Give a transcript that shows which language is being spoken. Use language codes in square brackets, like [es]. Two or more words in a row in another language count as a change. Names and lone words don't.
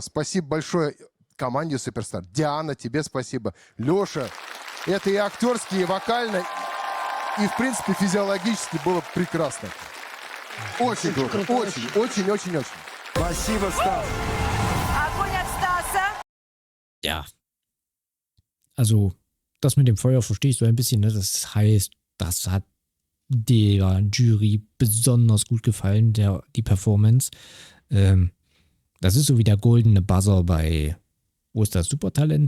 [ru] Спасибо большое команде «Суперстар». Диана, тебе спасибо. Лёша. Это и актерски, и вокально, и, в принципе, физиологически было прекрасно. Очень круто. Очень. Спасибо, Стас. Огонь от Стаса. [de] Ja. Also, das mit dem Feuer verstehe ich so ein bisschen. Ne? Das heißt, das hat der Jury besonders gut gefallen, die Performance. Das ist so wie der goldene Buzzer bei, wo ist das, Supertalent?